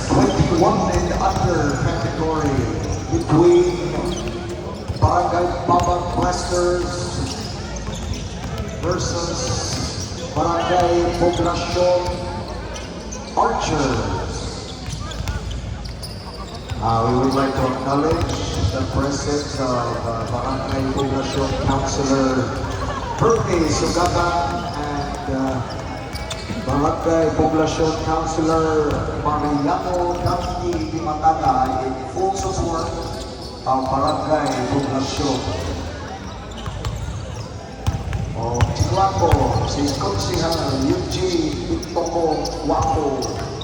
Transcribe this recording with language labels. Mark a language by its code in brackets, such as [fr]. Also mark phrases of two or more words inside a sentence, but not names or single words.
[en] 21 and under category between Barangay Babag Blasters versus Barangay Poblacion Archers. We would like to acknowledge the presence of Barangay Poblacion Councilor Bernie Sugatan and Barangay Poblacion Councilor Mariano Dapti Dimataga in full support of Barangay Poblacion. [ceb] O Chiclaco, si Konsihal Eugene Victoco Waco.